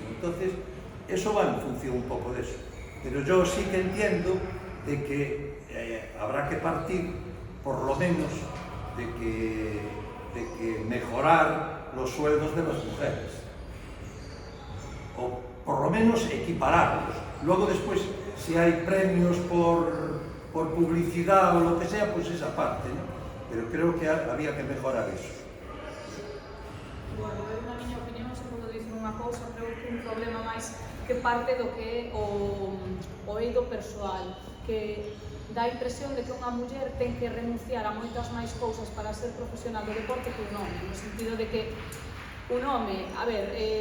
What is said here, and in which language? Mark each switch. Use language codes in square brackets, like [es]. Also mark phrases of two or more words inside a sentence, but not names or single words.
[es] Entonces, eso va en función un poco de eso. Pero yo sí que entiendo de que habrá que partir, por lo menos, de que mejorar los sueldos de las mujeres. O por lo menos equipararlos. Luego después, si hay premios por publicidad o lo que sea, pues esa parte, ¿no? Pero creo que había que mejorar eso. Bueno, [gl] eu na miña opinión, segundo dicen unha cousa, creo que un problema máis que parte do que é o eido persoal, que dá a impresión de que unha muller ten que renunciar a moitas máis cousas para ser profesional do deporte que un home, no sentido de que un home, a ver,